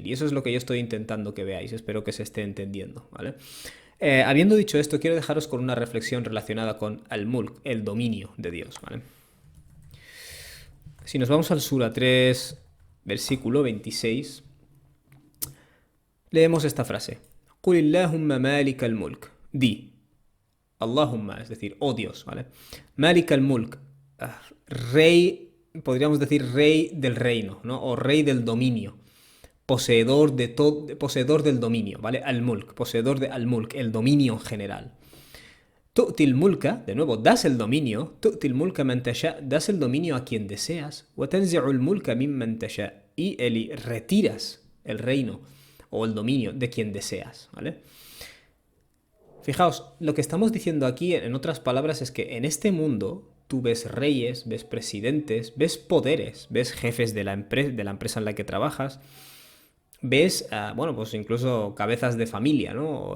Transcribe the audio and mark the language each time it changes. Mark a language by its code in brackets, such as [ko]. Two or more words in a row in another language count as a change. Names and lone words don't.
[es] Y eso es lo que yo estoy intentando que veáis. Espero que se esté entendiendo, ¿vale? Habiendo dicho esto, quiero dejaros con una reflexión relacionada con al-mulk, el dominio de Dios, ¿vale? Si nos vamos al Sura 3, versículo 26, leemos esta frase. [ar] قل اللهم مالك الملك. [es] Di. Allahumma, es decir, oh Dios, ¿vale? [ar] مالك الملك. [es] Rey, podríamos decir rey del reino, ¿no? O rey del dominio. Poseedor de todo, poseedor del dominio, ¿vale? Al-mulk, poseedor de al-mulk, el dominio en general. [ar] تؤتي الملك, [es] de nuevo, das el dominio. [ar] تؤتي الملك من تشاء, [es] das el dominio a quien deseas. [ar] وتنزع الملك ممن تشاء, [es] y retiras el reino o el dominio de quien deseas, ¿vale? Fijaos, lo que estamos diciendo aquí, en otras palabras, es que en este mundo tú ves reyes, ves presidentes, ves poderes, ves jefes de la empresa en la que trabajas, ves, bueno, pues incluso cabezas de familia, ¿no?